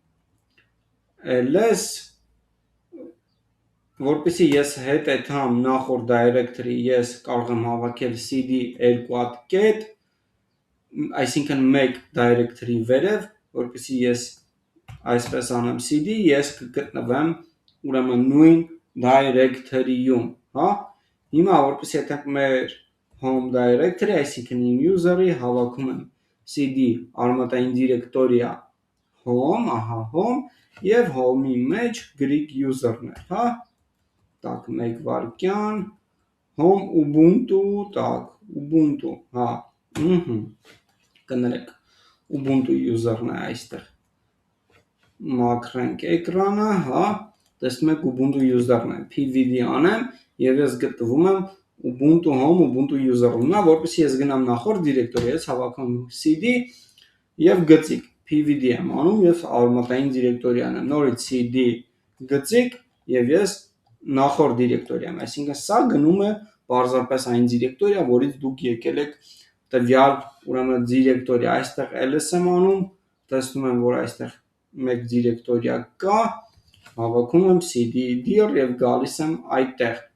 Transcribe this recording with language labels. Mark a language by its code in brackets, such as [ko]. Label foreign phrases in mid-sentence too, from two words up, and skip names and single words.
[hy] ls, որպեսզի ես հետեթամ նախորդ directory, ես կարող եմ հավաքել CD երկու հատ կետ, այսինքն մեկ directory վերև, որպեսզի ես այսպես անեմ CD, ես կգտնվեմ ուրեմն նույն directory-ում, հիմա որպեսզի եթե մեր [en] home directory, [hy] այսինքն իմ user-ի հավաքում եմ CD արմատային դիրեկտորիա home, home և home-ի մեջ Greek user-ն է, տակ մեկ վարկյան, home ubuntu, տակ ubuntu, կներեք, ubuntu user-ն է այստեղ, մաքրենք էկրանը, տեսնում եք ubuntu user-ն է, pvd անեմ և ես գտնվում եմ ubuntu home, ubuntu user-ում, որպեսզի ես գնամ նախորդ դիրեկտորիա, ես հավաքում CD և գծիկ, pvd եմ անում և արմատային դիրեկտորիան եմ, նորից CD գծիկ և ես նախորդ դիրեկտորիա եմ, այսինքն սա գնում է պարզապես այն դիրեկտորիա, որից դուք եկել եք տվյալ ուրեմն դիրեկտորիա, այստեղ ls եմ անում, տեսնում եմ, որ այստեղ մեկ դիրեկտորիա կա, հավաքում եմ CD dir և գալիս եմ այդտեղ,